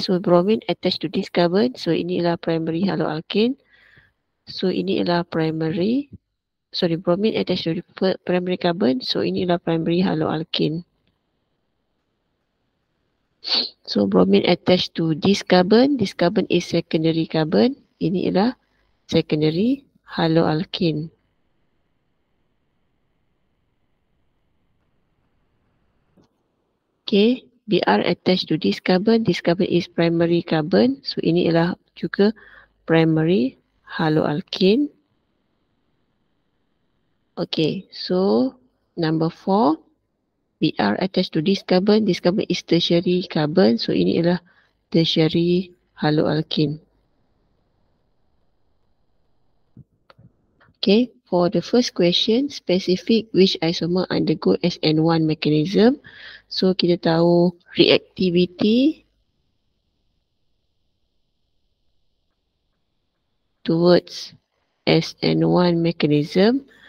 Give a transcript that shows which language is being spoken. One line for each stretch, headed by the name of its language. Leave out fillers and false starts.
English: So bromine attached to this carbon. So
Malay: inilah
English: primary haloalkane. So
Malay: inilah
English: primary. Sorry, bromine attached to the primary carbon. So
Malay: inilah
English: primary haloalkane. So bromine attached to this carbon. This carbon is secondary carbon.
Malay: Ini ialah secondary haloalkane.
English: Okay, Br attached to this carbon. This carbon is primary carbon.
Malay: So ini ialah juga primary haloalkane.
English: Okay, so number 4. Br attached to this carbon. This carbon is tertiary carbon.
Malay: So ini ialah tertiary haloalkane.
English: Okay, for the first question, specific which isomer undergo SN1 mechanism. So
Malay: kita tahu
English: reactivity towards SN1 mechanism.